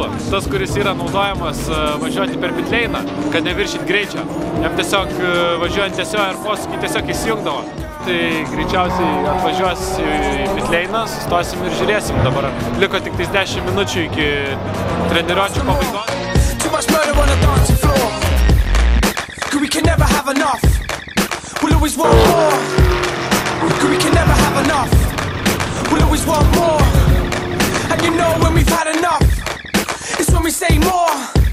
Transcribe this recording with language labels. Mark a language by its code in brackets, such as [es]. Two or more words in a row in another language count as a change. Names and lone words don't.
[lt] Tas, kuris yra naudojamas važiuoti per pitleiną, kad neviršyt greičio. Jam tiesiog važiuojant tiesioje ir posūkį tiesiog įsijungdavo. Tai greičiausiai atvažiuos į pitleiną, sustosim ir žiūrėsim. Dabar liko tik 10 minučių iki treniruočių pabaigos. [en] We'll always want more. Cause we can never have enough. We'll always want more. And you know when we've had enough, it's when we say more.